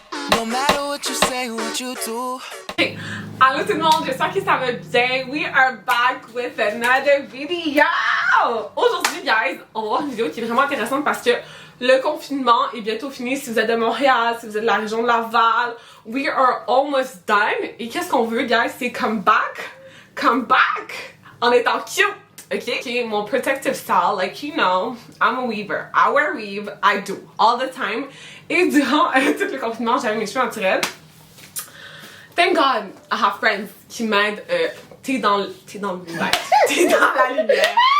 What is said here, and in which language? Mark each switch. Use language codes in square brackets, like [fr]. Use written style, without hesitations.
[en] No matter what you say, what you do. [fr] Hey, allô tout le monde, j'espère que ça va bien. [en] We are back with another video. [fr] Aujourd'hui, guys, on va voir une vidéo qui est vraiment intéressante parce que le confinement est bientôt fini. Si vous êtes de Montréal, si vous êtes de la région de Laval, [en] we are almost done. [fr] Et qu'est-ce qu'on veut, guys, c'est [en] come back [fr] en étant cute. [en] Okay, [fr] mon [en] protective style, like you know, I'm a weaver. I wear weave, I do, all the time. [fr] Et durant tout le confinement, j'avais mes cheveux naturels. [en] Thank God, I have friends [fr] qui m'aident. T'es dans le light. T'es dans la lumière.